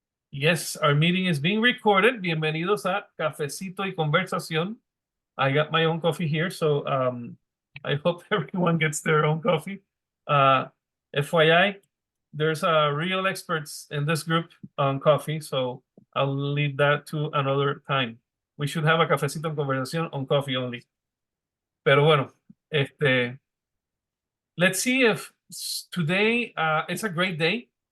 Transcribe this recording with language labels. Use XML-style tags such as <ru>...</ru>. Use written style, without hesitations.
<en>Yes, our meeting is being recorded.</en> <es>Bienvenidos a Cafecito y Conversación.</es> <en>I got my own coffee here, so I hope everyone gets their own coffee. FYI, there's real experts in this group on coffee, so I'll leave that to another time. We should have a Cafecito en Conversación on coffee only.</en> <es>Pero bueno,</es> <en>let's see if today it's a great day.</en>